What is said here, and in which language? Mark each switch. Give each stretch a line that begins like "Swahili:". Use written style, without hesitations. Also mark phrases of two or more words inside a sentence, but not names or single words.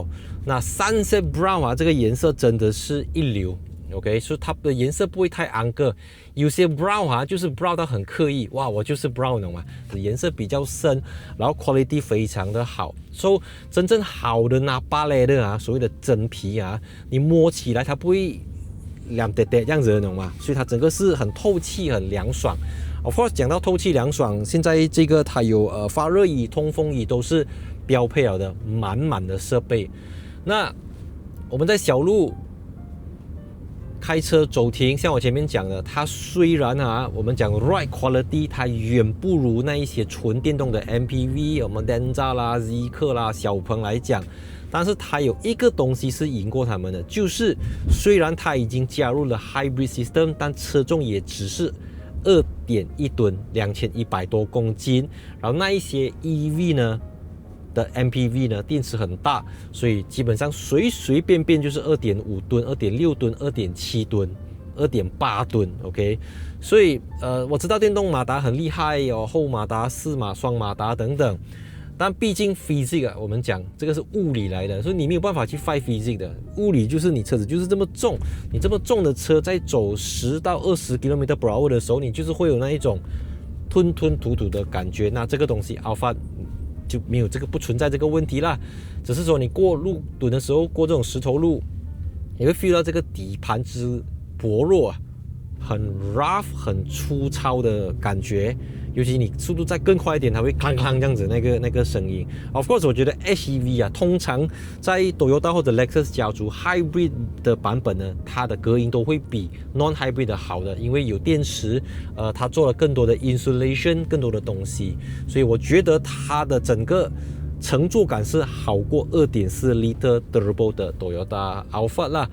Chinese: 那 Sunset Brown 這個顏色真的是一流。OK， 所以它的顏色不會太昂個，有些 brown 就是 brown 到很刻意，哇，我就是 brown 懂嗎？顏色比較深，然後 quality 非常的好。真正好的Nappa Leather所謂的真皮你摸起來它不會涼嗲嗲這樣子，懂嗎？所以它整個是很透氣、很涼爽。
English: Of course，
Chinese: 講到透氣涼爽，現在這個它有發熱椅、通風椅都是標配了的，滿的設備。那我們在小路開車走停，像我前面講的，它雖然我們講
English: ride quality
Chinese: 它遠不如那一些純電動的 MPV， 我們 Denza 啦、Zeekr 啦、小鵬來講，但是它有一個東西是贏過他們的，就是雖然它已經加入了
English: hybrid system，
Chinese: 但車重也只是 2.1噸，2100多公斤，然後那一些 EV 呢的 MPV 呢，電池很大，所以基本上隨便就是 2.5 噸、2.6 噸、2.7噸、2.8噸 ，OK。所以我知道電動馬達很厲害後馬達、4馬、雙馬達等等，但畢竟 physics 我們講這個是物理來的，所以你沒有辦法去
English: fight physics
Chinese: 的。物理就是你車子就是這麼重，你這麼重的車在走10到20 km/h 的時候，你就是會有那一種吞吐的感覺。那这個東西 Alphard 就沒有不存在這個問題啦，只是說你過路墩的時候，過這種石頭路，你會 feel 到這個底盤之薄弱很 rough 很粗糙的感覺，尤其你速度再更快一點，它會鏗鏗這樣子那個聲音。
English: Of course，
Chinese: 我覺得 SEV 通常在 Toyota 或者 Lexus 家族 Hybrid 的版本呢，它的隔音都會比 Non-Hybrid 的好的，因為有電池，它做了更多的 insulation， 更多的東西，所以我覺得它的整個乘坐感是好過 2.4 Liter Turbo 的 Toyota Alphard 啦。